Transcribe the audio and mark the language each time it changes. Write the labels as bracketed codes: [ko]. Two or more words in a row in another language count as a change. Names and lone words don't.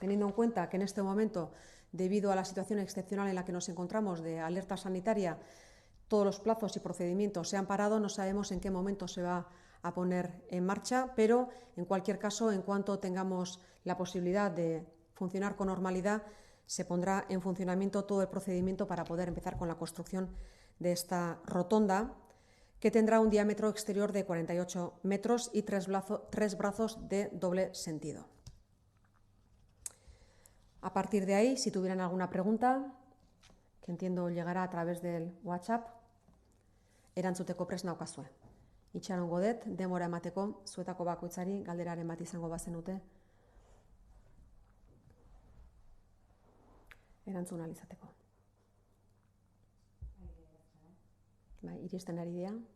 [es] Teniendo en cuenta que en este momento, debido a la situación excepcional en la que nos encontramos de alerta sanitaria, todos los plazos y procedimientos se han parado, no sabemos en qué momento se va a poner en marcha, pero en cualquier caso, en cuanto tengamos la posibilidad de funcionar con normalidad, se pondrá en funcionamiento todo el procedimiento para poder empezar con la construcción de esta rotonda, que tendrá un diámetro exterior de 48 metros y tres brazos de doble sentido. A partir de ahí, si tuvieran alguna pregunta, que entiendo llegará a través del WhatsApp, [eu] erantzuteko prest naukazue. Itxarongo dut, demora emateko, zuetako bakoitzari galderaren bat izango bazenute, erantzun ahal izateko. Iristen ari dira.